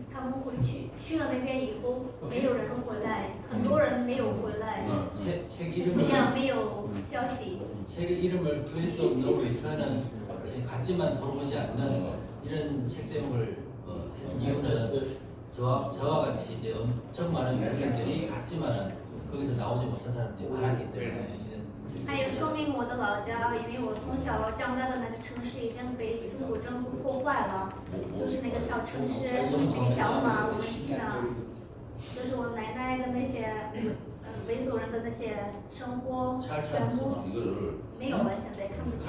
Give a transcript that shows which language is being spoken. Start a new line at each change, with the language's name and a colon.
Chinese: 他们回去了那边以后，没有人回来，很多人没有回来，这样没有消息。
Korean: 책의 이름을 Place of No Return은 갔지만 돌아오지 않는 이런 책 제목을 한 이유는 저와 같이 이제 엄청 많은 국민들이 갔지만은 거기서 나오지 못한 사람들이 많았기 때문에.
Chinese: 还有说明我的老家，因为我从小长大的那个城市已经被中国政府破坏了，就是那个小城市小马，我们去了，就是我奶奶的那些维族人的那些生活全部没有了，现在看不见。